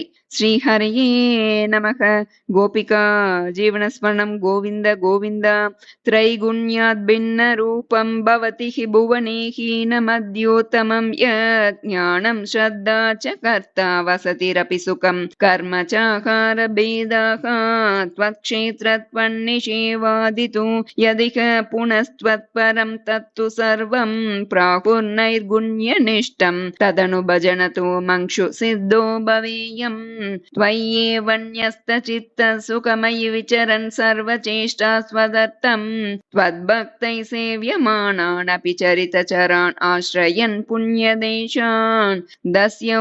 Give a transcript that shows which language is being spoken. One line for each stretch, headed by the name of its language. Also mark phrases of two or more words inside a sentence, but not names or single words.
Sanskrit: श्रीहरये नमः गोपिका जीवनस्मरणं गोविन्द गोविन्द. त्रैगुण्यात् भिन्न रूपं भवति हि भुवने हीनमध्योत्तमं यत् ज्ञानं श्रद्धा च कर्ता वसतिरपि सुखं कर्म साकार भेदाः त्वत्क्षेत्रत्वन्निषेवादितु यदिह पुनस्त्वत्परं तत्तु सर्वं प्राहुर्नैर्गुण्यनिष्ठं तदनु भजनतो मंक्षु सिद्धो भवेयम् त्वय्येवन्यस्तचित्तः सुखमयि विचरन् सर्वचेष्टास्वदर्थं त्वद्भक्तैः सेव्यमानानपि चरितचरान् आश्रयन् पुण्यदेशान् दस्यौ